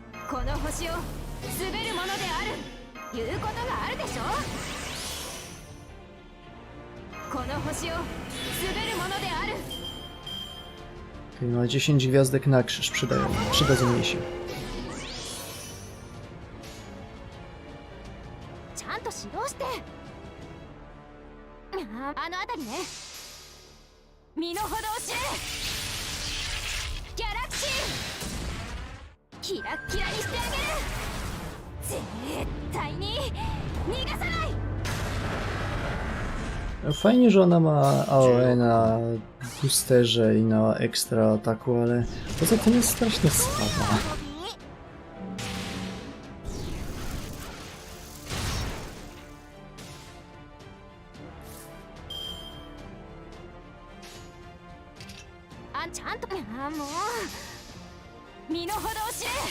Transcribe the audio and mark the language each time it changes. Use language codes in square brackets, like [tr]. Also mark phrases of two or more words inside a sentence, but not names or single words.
[ja] この星を滑るものである言うことがあるでしょ。この星を滑るものである。 [pl] Okej, ma 10 gwiazdek na krzyż, przydadzą jej się. [ja] ちゃんと指導して。あの辺りね。身の程を知れ。ギャラクシーキラッキラにしてあげる。絶対に逃がさない。 [pl] Fajnie, że ona ma AOE na boosterze i na ekstra ataku, ale poza tym jest strasznie słaba. [ja] あんちゃんともう身の程を知れ。